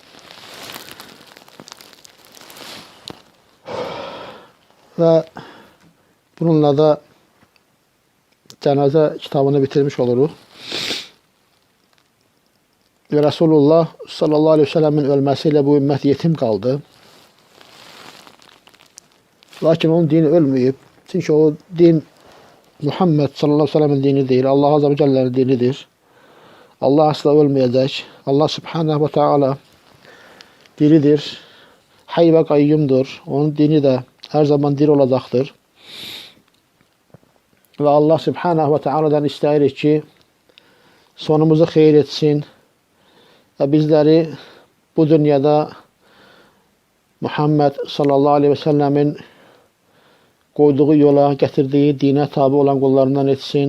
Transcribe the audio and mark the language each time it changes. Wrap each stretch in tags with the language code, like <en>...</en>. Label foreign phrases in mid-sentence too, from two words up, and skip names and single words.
<az>Və bununla da cənazə kitabını bitirmiş oluruq. Resulullah</az> <ar>صلى الله عليه وسلم</ar> <az>ölməsiyle bu ümmət yetim qaldı. Lakin onun dini ölməyib. Çünki o din Muhammed</az> <ar>صلى الله عليه وسلم</ar> <az>dini deyil. Allah</az> <ar>عز وجل</ar> <az>dinidir. Allah asla ölməyəcək. Allah</az> <ar>سبحانه وتعالى</ar> <az>diridir. Hayy və qayyumdur. Onun dini də hər zaman diri olacaqdır. Və Allah</az> <ar>سبحانه وتعالى</ar> <az>istəyirik ki, sonumuzu xeyir etsin. Və bizləri bu dünyada Muhammed</az> <ar>صلى الله عليه وسلم</ar> <az>qoyduğu yola, gətirdiyi dinə tabi olan qullarından etsin.</az>